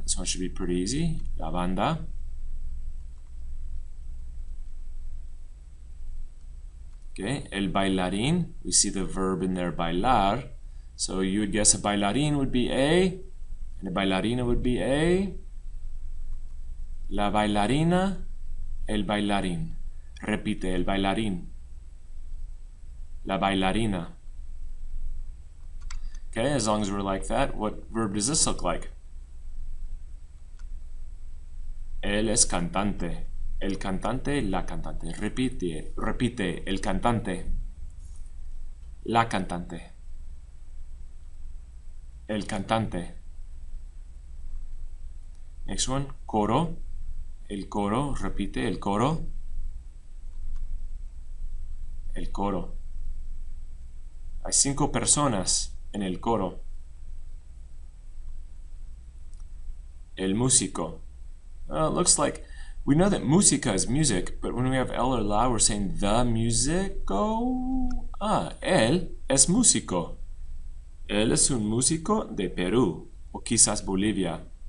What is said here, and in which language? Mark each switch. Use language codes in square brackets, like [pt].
[en] This one should be pretty easy. La banda. Okay, el bailarín, we see the verb in there, bailar. So you would guess a bailarín would be a, and a bailarina would be a. [es] La bailarina, el bailarín. Repite, el bailarín. La bailarina. [en] Okay, as long as we're like that, what verb does this look like? [es] Él es cantante. El cantante, la cantante. Repite, repite, el cantante. La cantante. El cantante. Next one, coro. El coro, repite, el coro. El coro. Hay 5 personas en el coro. El músico. [en] Well, it looks like we know that música is music, but when we have el or la, we're saying the músico. [es] Él es músico. Él es un músico de Perú, o quizás Bolivia.